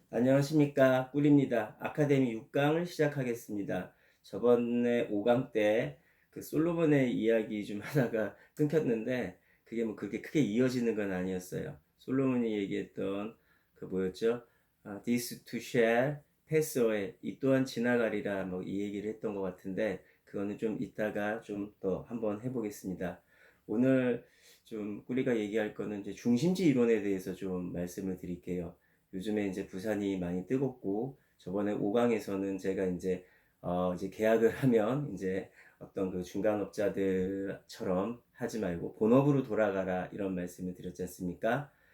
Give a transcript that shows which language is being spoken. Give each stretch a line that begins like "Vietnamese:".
Korean: 안녕하십니까, 꿀입니다. 아카데미 6강을 시작하겠습니다. 저번에 5강 때 그 솔로몬의 이야기 좀 하다가 끊겼는데 그게 뭐 그렇게 크게 이어지는 건 아니었어요. 솔로몬이 얘기했던 그 뭐였죠?
English: This too shall pass away.
Korean: 이 또한 지나가리라 뭐 이 얘기를 했던 것 같은데 그거는 좀 이따가 좀 더 한번 해보겠습니다. 오늘 좀 꿀이가 얘기할 거는 이제 중심지 이론에 대해서 좀 말씀을 드릴게요. 요즘에 이제 부산이 많이 뜨겁고 저번에 5강에서는 제가 이제 계약을 하면 이제 어떤 그 중간업자들처럼 하지 말고 본업으로 돌아가라 이런 말씀을 드렸지 않습니까?